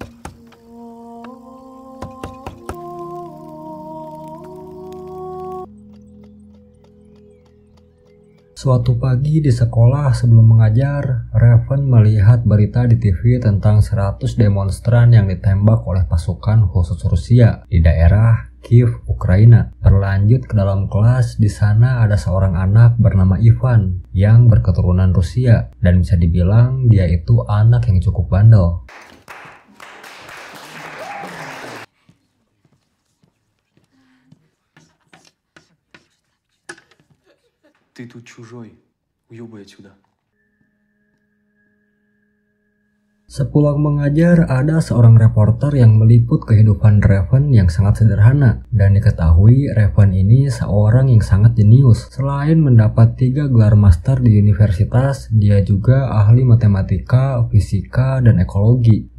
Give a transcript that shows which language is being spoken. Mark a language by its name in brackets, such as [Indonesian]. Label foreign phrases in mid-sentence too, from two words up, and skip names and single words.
[Indonesian] Suatu pagi di sekolah sebelum mengajar, Raven melihat berita di TV tentang 100 demonstran yang ditembak oleh pasukan khusus Rusia di daerah Kiev, Ukraina. Berlanjut ke dalam kelas, di sana ada seorang anak bernama Ivan yang berketurunan Rusia dan bisa dibilang dia itu anak yang cukup bandel. [Russian] Ты тут чужой, уёбай отсюда. [Indonesian] Sepulang mengajar, ada seorang reporter yang meliput kehidupan Raven yang sangat sederhana. Dan diketahui Raven ini seorang yang sangat jenius. Selain mendapat 3 gelar master di universitas, dia juga ahli matematika, fisika, dan ekologi.